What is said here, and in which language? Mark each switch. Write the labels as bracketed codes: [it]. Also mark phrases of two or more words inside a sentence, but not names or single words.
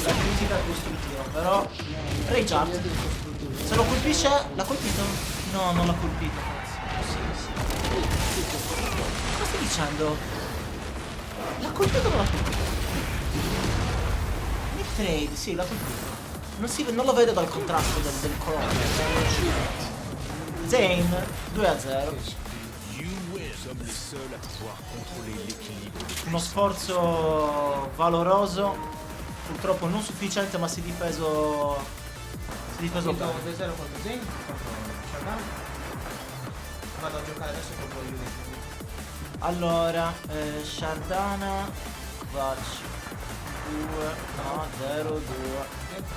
[it] la critica costruttiva, però Rage Art, se lo colpisce, l'ha colpito? No, non l'ha colpito, cazzo. Sì. Cosa stai dicendo? L'ha colpito o non l'ha colpito? Nick Trade, sì, l'ha colpito. Non lo vedo dal contrasto del colore. Zane 2-0. [fr] Sommes les seuls à pouvoir contrôler l'équilibre. [it] Uno sforzo valoroso, purtroppo non sufficiente, ma si è difeso bene. 2-0 contro Zane, contro Shardana. Vado a giocare adesso contro Unity. Allora, Shardana, Kvatch 2, no, 0-2.